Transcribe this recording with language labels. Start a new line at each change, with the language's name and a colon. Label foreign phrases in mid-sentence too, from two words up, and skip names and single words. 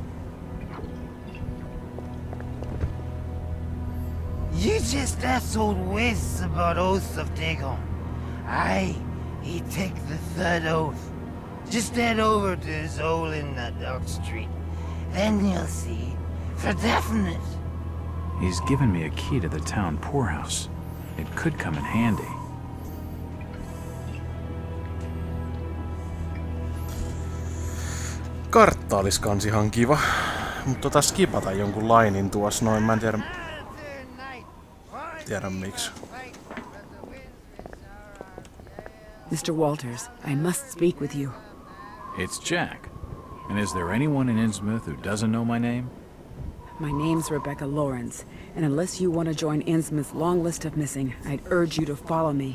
English: You just asked old Wes about oaths of Dagon. Aye, he take the third oath. Just head over to his hole in the dark street. Then you'll see. For definite. He's given me a key to the town poorhouse. It could come in handy.
Finnish: Kartta olis kans ihan kiva, mutta skipata jonkun lainin tuossa noin, mä en tiedä miksi.
English: Mr. Walters, I must speak with you. It's Jack. And is there anyone in Innsmouth who doesn't know my name? My name's Rebecca Lawrence, and unless you want to join Innsmouth's long list of missing, I'd urge you to follow me.